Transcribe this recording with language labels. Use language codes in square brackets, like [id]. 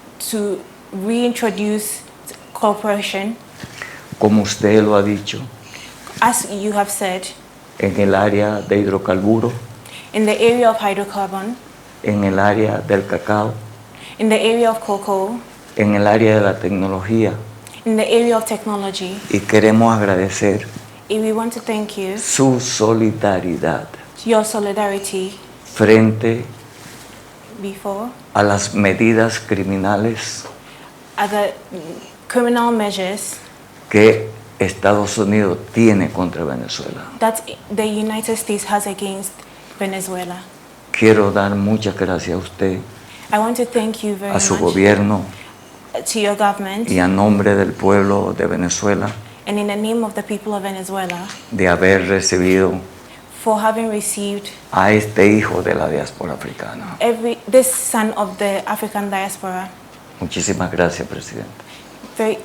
[en] to reintroduce cooperation, [es] como usted lo ha dicho, [en] as you have said, [es] en el área de hidrocarburos, [en] in the area of hydrocarbon, [es] en el área del cacao, [en] in the area of cocoa, [es] en el área de la tecnología. [en] in the area of technology. [es] Y queremos agradecer [en] And we want to thank you, [es] su solidaridad [en] your solidarity [es] frente [en] before [es] a las medidas criminales [en] other criminal measures [es] que Estados Unidos tiene contra Venezuela. [en] that the United States has against Venezuela. [es] Quiero dar muchas gracias a usted, [en] I want to thank you very [es] a su [en] much, [es] gobierno [en] to your government, [es] y a nombre del pueblo de Venezuela [en] and in the name of the people of Venezuela, [es] de haber recibido [en] for having received [es] a este hijo de la diáspora africana. [en] this son of the African diaspora. [es] Muchísimas gracias, presidente.